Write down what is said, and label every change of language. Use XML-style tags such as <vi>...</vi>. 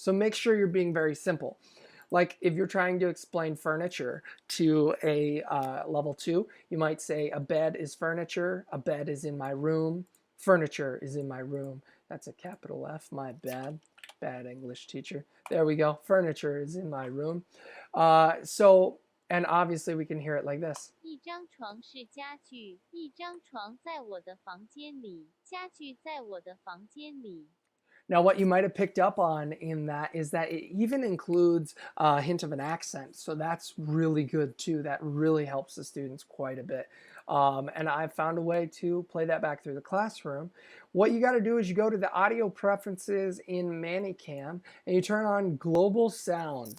<en>So make sure you're being very simple. Like if you're trying to explain furniture to a level 2, you might say a bed is furniture, a bed is in my room, furniture is in my room. That's a capital F, my bad. Bad English teacher. There we go. Furniture is in my room. And obviously we can hear it like this.</en> <zh>一张床是家具，一张床在我的房间里，家具在我的房间里。</zh> <en>Now, what you might have picked up on in that is that it even includes a hint of an accent. So that's really good too. That really helps the students quite a bit. And I've found a way to play that back through the classroom. What you got to do is you go to the audio preferences in ManyCam and you turn on global sound.</en>